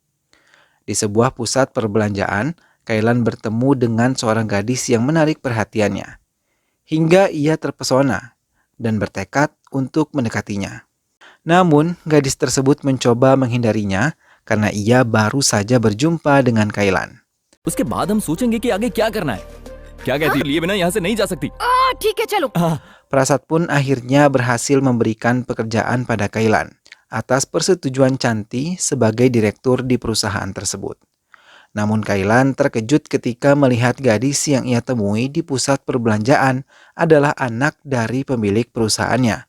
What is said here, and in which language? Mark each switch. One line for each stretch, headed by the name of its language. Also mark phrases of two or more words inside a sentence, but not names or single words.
Indonesian: Di sebuah pusat perbelanjaan, Kailan bertemu dengan seorang gadis yang menarik perhatiannya, hingga ia terpesona dan bertekad untuk mendekatinya. Namun, gadis tersebut mencoba menghindarinya karena ia baru saja berjumpa dengan Kailan.
Hindi: उसके बाद हम सोचेंगे कि आगे क्या करना है. क्या कहती है? लिए बिना यहाँ से नहीं जा सकती. ठीक है चलो.
Indonesian: Prasad pun akhirnya berhasil memberikan pekerjaan pada Kailan atas persetujuan Chanti sebagai direktur di perusahaan tersebut. Namun Kailan terkejut ketika melihat gadis yang ia temui di pusat perbelanjaan adalah anak dari pemilik perusahaannya.